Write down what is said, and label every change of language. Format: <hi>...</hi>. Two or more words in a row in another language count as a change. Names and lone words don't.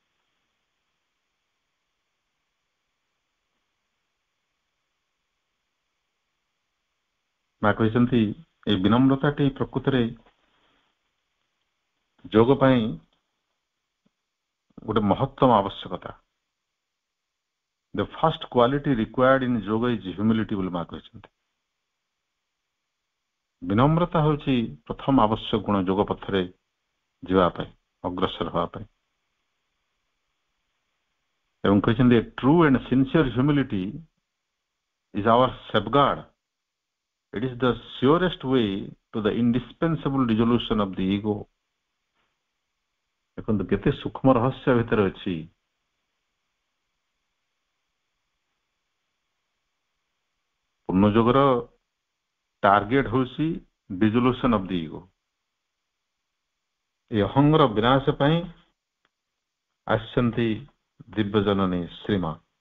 <or>ମା କହିଛନ୍ତି এই ବିନମ୍ରତାଟି ପ୍ରକୃତରେ ଯୋଗ ପାଇଁ ଗୋଟେ ମହତ୍ତମ ଆବଶ୍ୟକତା।</or> <en>The first quality required in yoga is humility</en> <or>ବୋଲି ମା କହିଛନ୍ତି। ବିନମ୍ରତା ହେଉଛି ପ୍ରଥମ ଆବଶ୍ୟକ ଗୁଣ ଯୋଗ ପଥରେ ଯିବା ପାଇଁ, ଅଗ୍ରସର ହେବା ପାଇଁ। ଏବଂ କହିଛନ୍ତି</or> <en>a true and sincere humility is our safeguard। It is the surest way to the indispensable dissolution of the ego।</en> <or>ଦେଖନ୍ତୁ କେତେ ସୂକ୍ଷ୍ମ ରହସ୍ୟ ଭିତରେ ଅଛି। ପୂର୍ଣ୍ଣ ଯୋଗର ଟାର୍ଗେଟ ହେଉଛି</or> <en>dissolution of the ego.</en> <or>ଏ ଅହଙ୍ଗର ବିନାଶ ପାଇଁ ଆସିଛନ୍ତି ଦିବ୍ୟ ଜନନୀ ଶ୍ରୀମା।</or>